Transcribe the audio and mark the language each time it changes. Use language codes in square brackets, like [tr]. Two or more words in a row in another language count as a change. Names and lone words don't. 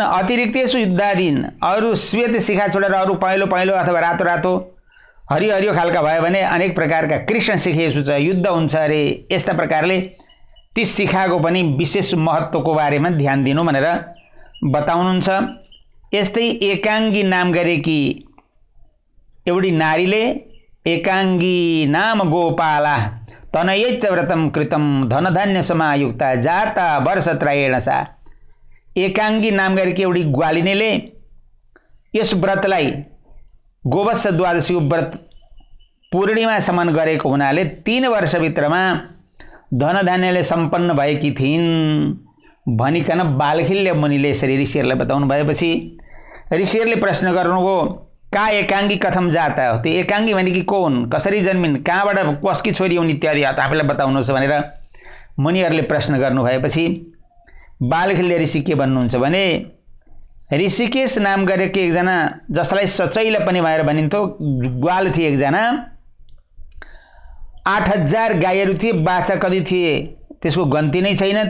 [sa] अतिरिक्तेषु युद्धादीन, [ne] अरू श्वेत शिखा छोडेर अरू पहेँलो पहेँलो अथवा रातो रातो हरियो हरियो खालका भयो भने अनेक प्रकारका [sa] कृष्ण शिखेषु [ne] छ, युद्ध हुन्छ अरे। यस्ता प्रकारले ती शिखाको पनि विशेष महत्त्वको बारेमा ध्यान दिनु भनेर बताउनुहुन्छ। यस्तै एकाङ्गी नाम गरेकी एउटी नारीले [sa] एकाङ्गी नाम गोपाला तनयैच व्रतम कृतम धनधान्य समायुक्ता जाता वर्षत्रयेण सा। [ne] एकाङ्गी नाम गरेकी एउटी ग्वालिनीले यस व्रतलाई गोवत्स द्वादशीको व्रत पूर्णिमासम्म गरेको हुनाले 3 वर्षभित्रमा धनधान्यले सम्पन्न भएकी थिइन् भनिकन बालखिल्य मुनिले यसरी ऋषिहरूलाई बताउनु भएपछि ऋषिहरूले प्रश्न गर्नुभयो, [sa] का एकाङ्गी कथम जाता [ne] हो, त्यो एकाङ्गी भनेकी को हुन्, कसरी जन्मिन्, कहाँबाट कसकी छोरी हुन् इत्यादि आफैलाई बताउनुहोस् भनेर मुनिहरूले प्रश्न गर्नु भएपछि बालखिल्य ऋषि के भन्नुहुन्छ भने, ऋषिकेश नाम गरेको एकजना जसलाई सचैला पनि भनेर भनिन्थ्यो ग्वाल थिए एकजना, 8000 गाईहरू थिए, बाछा कति थिए त्यसको गन्ती नै छैन।